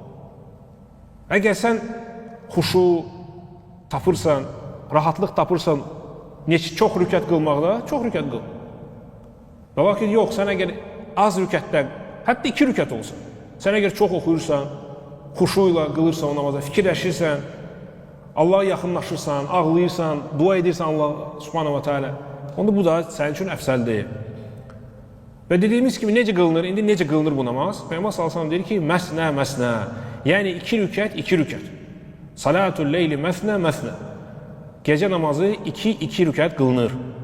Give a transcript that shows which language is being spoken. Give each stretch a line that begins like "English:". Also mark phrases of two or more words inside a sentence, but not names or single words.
Azerbaijani: Əgər sən xuşu tapırsan, rahatlıq tapırsan, çox rükət qılmaqda, çox rükət qıl. Və lakin yox, sən əgər az rükətdən, hətta 2 rükət olsun, sən əgər çox oxuyursan, xuşu ilə qılırsan o namaza, fikirləşirsən, Allah'a yaxınlaşırsan, ağlayırsan, dua edirsən Allah
Arabic: سبحانه وتعالى,
Azerbaijani: onda bu da sənin üçün əfsəldir. Və dediyimiz kimi necə qılınır, indi necə qılınır bu namaz? Peyğəmbər
Arabic: صلى الله عليه وسلم
Azerbaijani: deyir ki,
Arabic: مثنى مثنى.
Azerbaijani: Yəni 2 rükət, 2 rükət.
Arabic: صلاة الليل مثنى مثنى.
Azerbaijani: Gecə namazı 2 rükət qılınır.